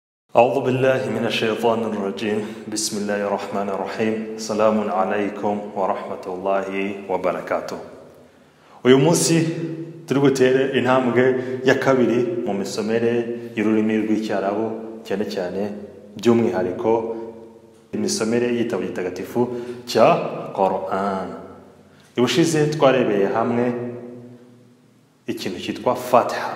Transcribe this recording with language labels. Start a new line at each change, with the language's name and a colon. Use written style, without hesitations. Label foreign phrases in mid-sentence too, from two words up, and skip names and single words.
Arabic: أعوذ بالله من الشيطان الرجيم بسم الله الرحمن الرحيم السلام عليكم ورحمة الله وبركاته.
Kinyarwanda: uyu munsi turi butere intambwe ya kabiri mu misomere y'ururimi rw'icyarabu cyane cyane by'umwihariko imisomere y'igitabo gitagatifu cya Quran. Ibushize twarebeye hamwe ikintu cyitwa Fatiha.